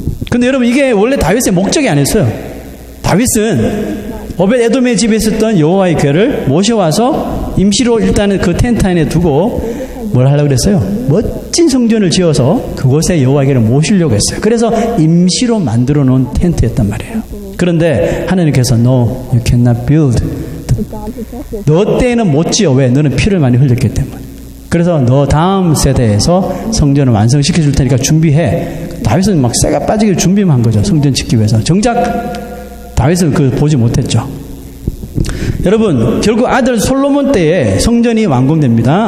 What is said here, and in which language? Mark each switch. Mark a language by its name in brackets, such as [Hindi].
[Korean] 근데 여러분, 이게 원래 다윗의 목적이 아니었어요. 다윗은 오벳 에돔의 집에 있었던 여호와의 궤를 모셔와서 임시로 일단은 그 텐트 안에 두고 뭘 하려고 그랬어요? 멋진 성전을 지어서 그곳에 여호와의 궤를 모시려고 했어요. 그래서 임시로 만들어 놓은 텐트였단 말이에요. [English] 그런데 하나님께서 No, you cannot build. [Korean] 너 때에는 못 지어. 왜? 너는 피를 많이 흘렸기 때문에. 그래서 너 다음 세대에서 성전을 완성시켜 줄 테니까 준비해. 다윗은 막 쇠가 빠지게 준비만 한 거죠. 성전 짓기 위해서. 정작 다윗은 그걸 보지 못했죠. 여러분, 결국 아들 솔로몬 때에 성전이 완공됩니다.